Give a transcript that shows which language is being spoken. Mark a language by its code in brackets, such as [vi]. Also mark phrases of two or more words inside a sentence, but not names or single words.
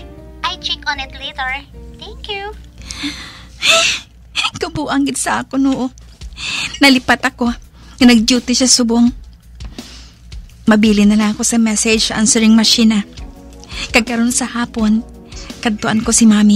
[en] I check on it later. Thank you. [hil] Kabuang gid sa ako noo. Nalipat ako. Nag-duty siya subong. Mabili na lang ako sa [en] message answering machine. [hil] Kagkaroon sa hapon, kadtuan ko si Mami.